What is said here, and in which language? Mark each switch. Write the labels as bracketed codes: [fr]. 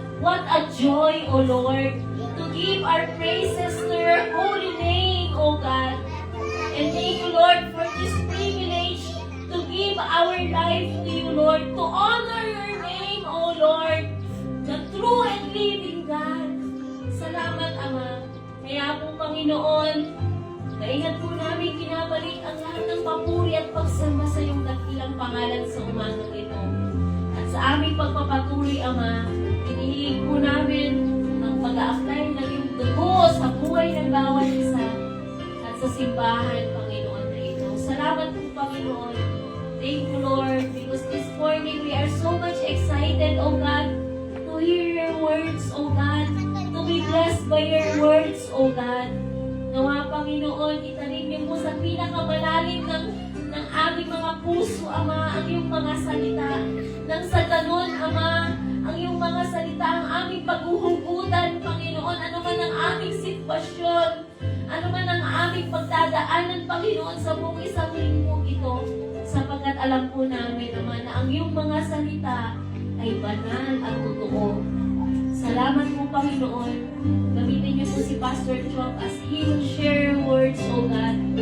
[en] What a joy, O Lord, to give our praises to your holy name, O God. And thank you, Lord, for this privilege to give our life to you, Lord, to honor your name, O Lord, the true and living God. [tl] Salamat, Ama. Kaya po, Panginoon, kaingat po namin kinabalik ang lahat ng papuri at pagsamba sa iyong dakilang pangalan sa umagang ito. At sa aming pagpapatuloy, Ama, inihiling po namin ang pag-a-apply ng iyong dugo sa buhay ng bawat isa at sa simbahan, Panginoon, na ito. Salamat po, Panginoon. [en] Thank you, Lord, because this morning we are so much excited, O God, to hear your words, O God, to be blessed by your words, O God. [tl] Nawa, Panginoon, itanim niyo po sa pinakamalalim ng aming mga puso, Ama, ang iyong mga salita. Nang sa ganon, Ama, ang iyong mga salita, ang aming paghuhugutan, Panginoon, ano man ang aming sitwasyon, ano man ang aming pagdadaanan, Panginoon, sa buong isang linggo ito, sapagkat alam po namin, Ama, na ang iyong mga salita ay banal at totoo. Salamat po, Panginoon. Gamitin niyo po si Pastor Chok [en] as he will share words, O God.